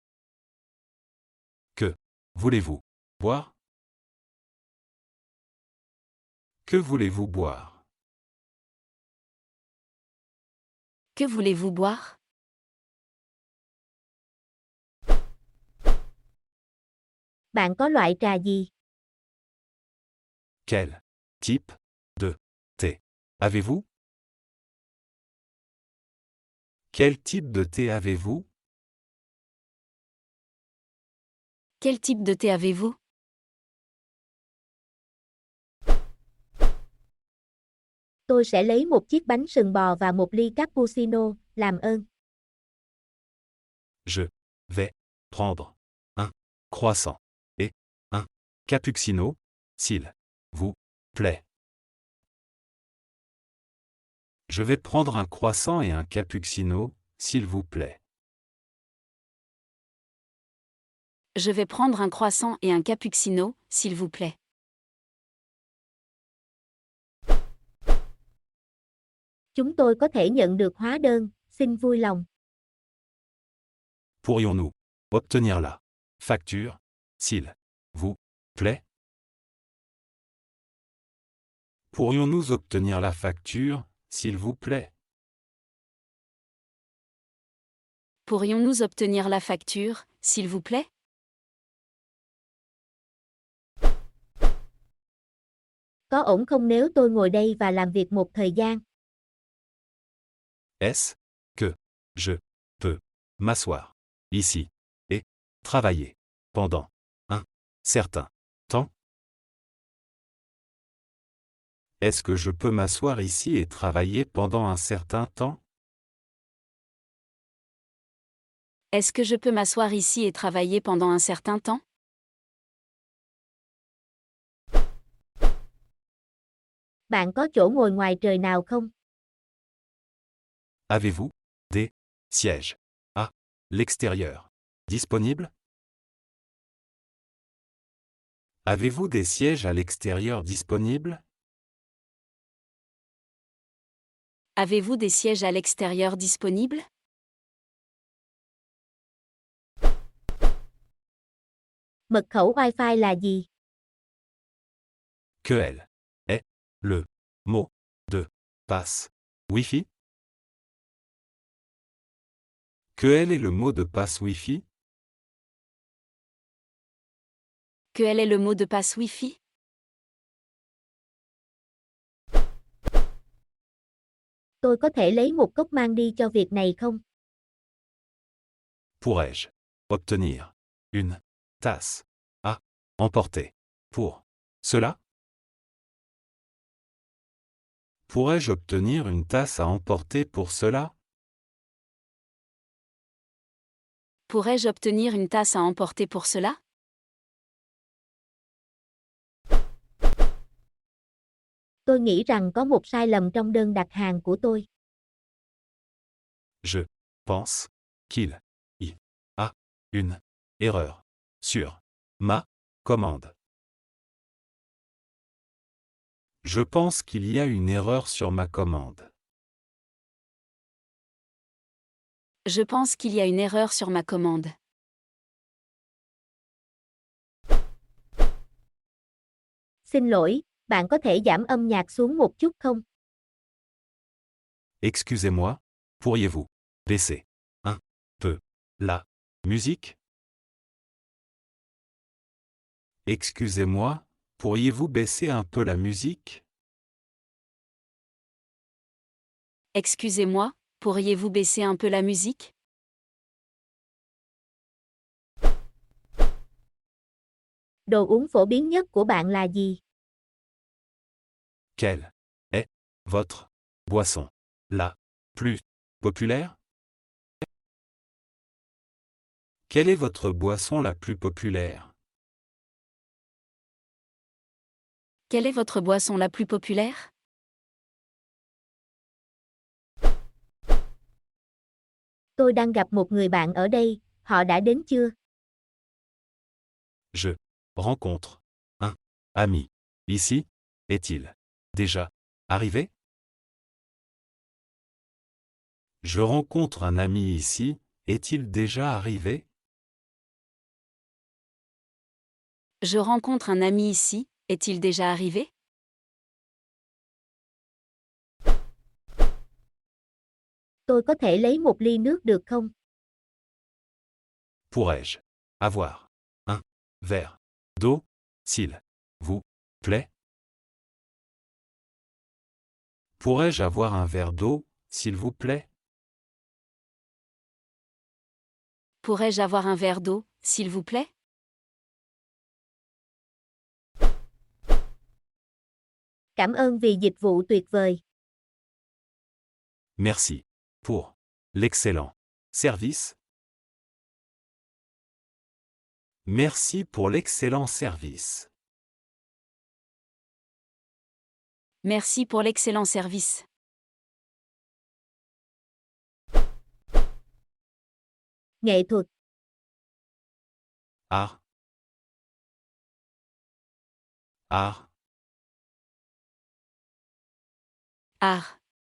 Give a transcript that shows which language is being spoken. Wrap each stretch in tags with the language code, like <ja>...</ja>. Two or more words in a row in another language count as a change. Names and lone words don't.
<fr>Que voulez-vous boire? Que voulez-vous boire? Que voulez-vous boire?</fr> <vi>Bạn có loại trà gì?</vi> <fr>Quel type de thé avez-vous? Quel type de thé avez-vous? Quel type de thé avez-vous?</fr> <vi>Tôi sẽ lấy một chiếc bánh sừng bò và một ly cappuccino, làm ơn.</vi> <fr>Je vais prendre un croissant et un cappuccino, s'il vous plaît. Je vais prendre un croissant et un cappuccino, s'il vous plaît. Je vais prendre un croissant et un cappuccino, s'il vous plaît.</fr> <vi>Chúng tôi có thể nhận được hóa đơn, xin vui lòng.</vi> <fr>Pourrions-nous obtenir la facture, s'il vous plaît? Pourrions-nous obtenir la facture, s'il vous plaît? Pourrions-nous obtenir la facture, s'il vous plaît?</fr> <vi>Có ổn không nếu tôi ngồi đây và làm việc một thời gian?</vi> <fr>Est-ce que je peux m'asseoir ici et travailler pendant un certain temps? Est-ce que je peux m'asseoir ici et travailler pendant un certain temps? Est-ce que je peux m'asseoir ici et travailler pendant un certain temps?</fr> <vi>Bạn có chỗ ngồi ngoài trời nào không?</vi> <fr>Avez-vous des sièges à l'extérieur disponibles? Avez-vous des sièges à l'extérieur disponibles? Avez-vous des sièges à l'extérieur disponibles?</fr> <vi>Mật khẩu Wi-Fi là gì?</vi> <fr>Quel est le mot de passe Wi-Fi? Quel est le mot de passe Wi-Fi? Quel est le mot de passe Wi-Fi?</fr> <vi>Tôi có thể lấy một cốc mang đi cho việc này không?</vi> <fr>Pourrais-je obtenir une tasse à emporter pour cela? Pourrais-je obtenir une tasse à emporter pour cela? Pourrais-je obtenir une tasse à emporter pour cela?</fr> <vi>Tôi nghĩ rằng có một sai lầm trong đơn đặt hàng của tôi.</vi> <fr>Je pense qu'il y a une erreur sur ma commande. Je pense qu'il y a une erreur sur ma commande. Je pense qu'il y a une erreur sur ma commande.</fr> <vi>Xin lỗi, bạn có thể giảm âm nhạc xuống một chút không?</vi> <fr>Excusez-moi, pourriez-vous baisser un peu la musique? Excusez-moi, pourriez-vous baisser un peu la musique? Excusez-moi, pourriez-vous baisser un peu la musique?</fr> <vi>Đồ uống phổ biến nhất của bạn là gì?</vi> <fr>Quelle est votre boisson la plus populaire? Quelle est votre boisson la plus populaire? Quelle est votre boisson la plus populaire?</fr> <vi>Tôi đang gặp một người bạn ở đây, họ đã đến chưa?</vi> <fr>Je rencontre un ami ici. Est-il déjà arrivé? Je rencontre un ami ici. Est-il déjà arrivé? Je rencontre un ami ici, est-il déjà arrivé?</fr> <vi>Tôi có thể lấy một ly nước được không?</vi> <fr>Pourrais-je avoir un verre d'eau, s'il vous plaît? Pourrais-je avoir un verre d'eau, s'il vous plaît? Pourrais-je avoir un verre d'eau, s'il vous plaît?</fr> <vi>Cảm ơn vì dịch vụ tuyệt vời.</vi> <fr>Merci pour l'excellent service. Merci pour l'excellent service. Merci pour l'excellent service.</fr> <vi>Nghệ thuật,</vi> <fr>Art. Art. Art.</fr>